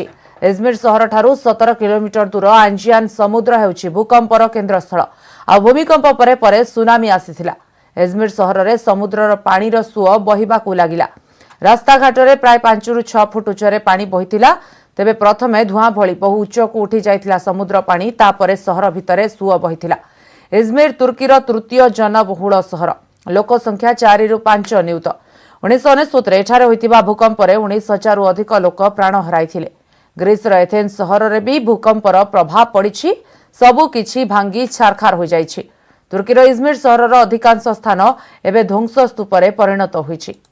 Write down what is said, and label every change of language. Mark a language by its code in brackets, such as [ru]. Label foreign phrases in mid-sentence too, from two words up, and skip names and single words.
[or] ଇଜମିର ସହର ଠାରୁ 17 କିଲୋମିଟର ଦୂର ଆଞ୍ଜିଆନ ସମୁଦ୍ର ହେଉଛି ଭୂକମ୍ପର କେନ୍ଦ୍ରସ୍ଥଳ। ଆ ଭୂମିକମ୍ପ ପରେ ପରେ ସୁନାମୀ ଆସିଥିଲା। ଇଜମିର ସହର ରେ ସମୁଦ୍ରର ପାଣିର ସୁଅ ବହିବାକୁ ଲାଗିଲା। ରାସ୍ତା ଘାଟ ରେ ପ୍ରାୟ 5 ରୁ 6 ଫୁଟ ଉଚ୍ଚରେ ପାଣି ବହିଥିଲା। ତେବେ ପ୍ରଥମେ ଧୁଆଁ ଭଳି ବହୁ ଉଚ୍ଚକୁ ଉଠି ଯାଇଥିଲା ସମୁଦ୍ର ପାଣି, ତାପରେ ସହର ଭିତରେ ସୁଅ ବହିଥିଲା। ଇଜମିର ତୁର୍କୀର ତୃତୀୟ ଜନବହୁଳ ସହର। ଲୋକ ସଂଖ୍ୟା 4 ରୁ 5 ନିୟୁତ। 1969 ଏଠାରେ ହୋଇଥିବା ଭୂକମ୍ପ ରେ 19,000 ରୁ ଅଧିକ ଲୋକ ପ୍ରାଣ ହରାଇଥିଲେ। ଗ୍ରୀସ ର ଏଥେନ୍ସ ସହର ରେ ଭି ଭୂକମ୍ପର ପ୍ରଭାବ ପଡ଼ିଛି। ସବୁ କିଛି ଭାଙ୍ଗି ଛାରଖାର ହୋ ଯାଇଛି। ତୁର୍କୀର ଇଜମିର ସହରର ଅଧିକାଂଶ ସ୍ଥାନ ଏବେ ଧ୍ୱଂସ ସ୍ତୂପରେ ପରିଣତ ହୋଇଛି।